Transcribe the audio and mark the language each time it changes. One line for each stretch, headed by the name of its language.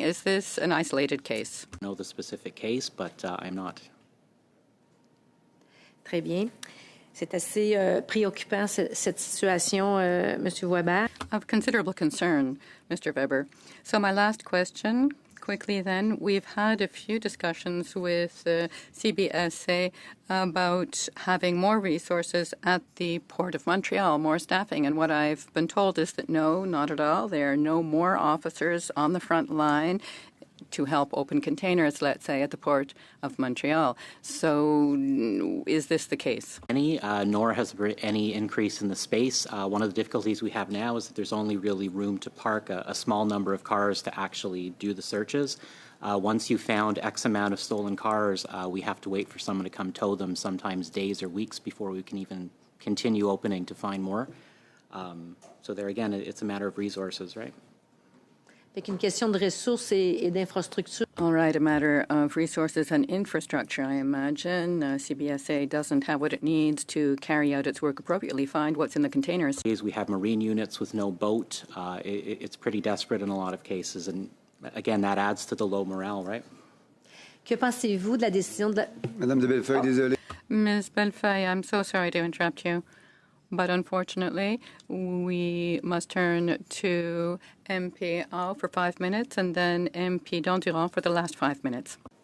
English: Is this an isolated case? I know the specific case, but I'm not.
French: Très bien. C'est assez préoccupant, cette situation, Monsieur Weber.
English: Of considerable concern, Mr. Weber. So my last question, quickly then, we've had a few discussions with CBSA about having more resources at the Port of Montreal, more staffing. And what I've been told is that no, not at all. There are no more officers on the front line to help open containers, let's say, at the Port of Montreal. So is this the case? Nor has there been any increase in the space. One of the difficulties we have now is that there's only really room to park a small number of cars to actually do the searches. Once you've found X amount of stolen cars, we have to wait for someone to come tow them, sometimes days or weeks before we can even continue opening to find more. So there again, it's a matter of resources, right?
French: C'est une question de ressources et d'infrastructures.
English: All right, a matter of resources and infrastructure, I imagine. CBSA doesn't have what it needs to carry out its work appropriately, find what's in the containers. We have marine units with no boat. It's pretty desperate in a lot of cases, and again, that adds to the low morale, right?
French: Que pensez-vous de la décision de... Madame de Bellefeuille, désolé.
English: Ms. Bellefeuille, I'm so sorry to interrupt you, but unfortunately, we must turn to MP Au for 5 minutes and then MP Dondurant for the last 5 minutes.